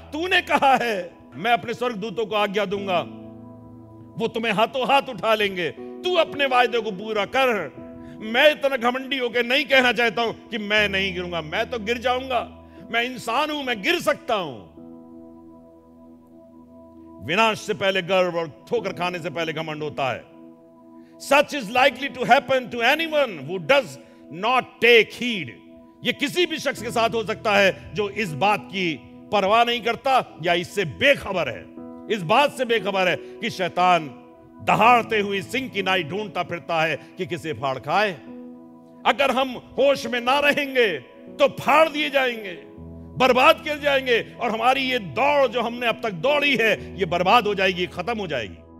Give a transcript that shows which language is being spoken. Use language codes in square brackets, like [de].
[hi] तूने कहा है मैं अपने स्वर्गदूतों को आज्ञा दूंगा, वो तुम्हें हाथों हाथ उठा लेंगे, तू अपने वायदे को पूरा कर। मैं इतना घमंडी होकर नहीं कहना चाहता हूं कि मैं नहीं गिरूंगा, मैं तो गिर जाऊंगा, मैं इंसान हूं, मैं गिर सकता हूं। विनाश से पहले गर्व और ठोकर खाने से पहले घमंड होता है। [en] Such is likely to happen to anyone who does not take heed. [hi] ये किसी भी शख्स के साथ हो सकता है जो इस बात की परवाह नहीं करता या इससे बेखबर है, इस बात से बेखबर है कि शैतान दहाड़ते हुए सिंह की नाई ढूंढता फिरता है कि किसे फाड़ खाए। अगर हम होश में ना रहेंगे तो फाड़ दिए जाएंगे, बर्बाद किए जाएंगे, और हमारी ये दौड़ जो हमने अब तक दौड़ी है ये बर्बाद हो जाएगी, खत्म हो जाएगी।